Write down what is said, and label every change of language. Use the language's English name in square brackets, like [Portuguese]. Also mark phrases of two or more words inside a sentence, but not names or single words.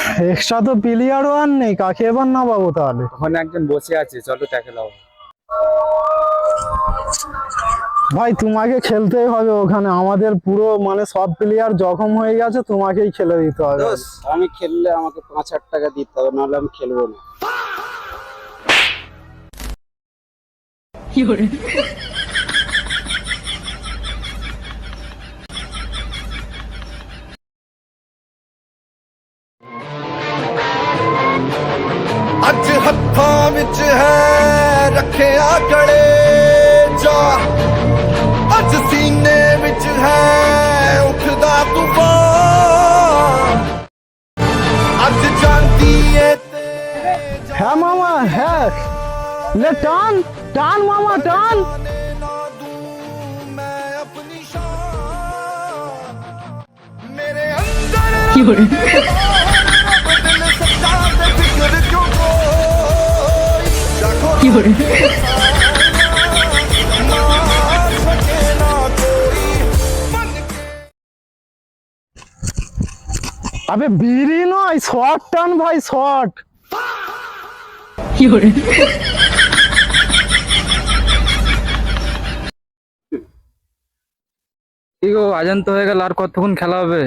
[Bangla] এক্সট্রা তো প্লেয়ারও আর নেই, কাকে এবার না পাবো তাহলে? ওখানে একজন বসে আছে, চলো তাকে লাও। ভাই তোমাকে খেলতেই হবে ওখানে, আমাদের পুরো মানে সব প্লেয়ার জখম হয়ে গেছে, তোমাকেই খেলে দিতে হবে। আমি খেললে আমাকে 5,000 টাকা দিতে হবে, নাহলে আমি খেলবো না। [Punjabi] ਅੱਜ ਹੱਥਾਂ ਵਿੱਚ ਹੈ ਰੱਖਿਆ ਕਲੇਜਾ, ਅੱਜ ਸੀਨੇ ਵਿੱਚ ਹੈ ਉੱਠਦਾ ਤੂਫਾਨ, ਅੱਜ ਜਾਂਦੀ ਏ ਤੇ [Bangla] হ্যাঁ মামা হ্যাঁ, লে টান টান মামা টান। [Punjabi] ਜਾਣੇ ਨਾ ਦੂੰ ਮੈਂ ਆਪਣੀ ਸ਼ਾਨ, ਮੇਰੇ ਅੰਦਰ ਰੱਬ ਦਿਲ ਸੱਚਾ ਤੇ ਫਿਕਰ ਕਿਉਂ ਕੋਈ ਰੱਖੋ ਮਾਰ ਸਕੇ ਨਾ ਕੋਈ ਬਨ ਕੇ। [Bangla] আবে বিড়ি নয়, শর্ট টান ভাই, শর্ট। কি গো, আজান তো হয়ে গেল, আর কতক্ষণ খেলা হবে?